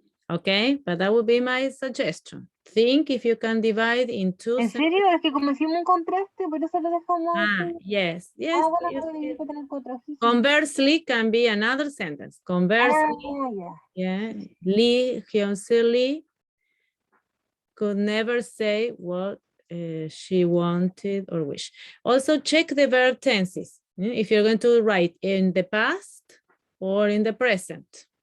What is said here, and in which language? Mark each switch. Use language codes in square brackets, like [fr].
[en] Okay, but that would be my suggestion. Think if you can divide in two [es] ¿En [en] sentences. [es] serio? Es que como hicimos un contraste, por eso lo dejamos así. [en] Yes. [es] Bueno, hay que tener 4. [en] Conversely can be another sentence. Conversely, yeah, Lee Hyunse Lee could never say what she wanted or wish. Also check the verb tenses. If you're going to write in the past or in the present.